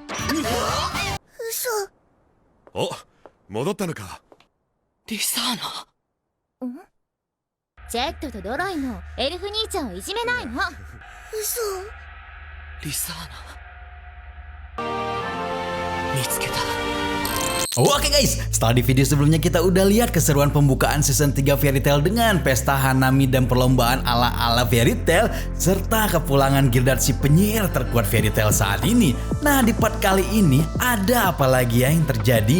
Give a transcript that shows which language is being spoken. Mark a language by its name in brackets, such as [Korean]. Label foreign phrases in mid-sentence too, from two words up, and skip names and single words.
[Japanese] 嘘。お、戻ったのか。れ。リサーナ。ジェットとドロイのエルフ兄ちゃんをいじめないの。嘘。リサーナ。見つけた。 [Indonesian] Oke guys, setelah di video sebelumnya kita udah lihat keseruan pembukaan season 3 Fairy Tail dengan pesta Hanami dan perlombaan ala-ala Fairy Tail serta kepulangan Gildat si penyihir terkuat Fairy Tail saat ini. Nah, di part kali ini ada apa lagi ya yang terjadi?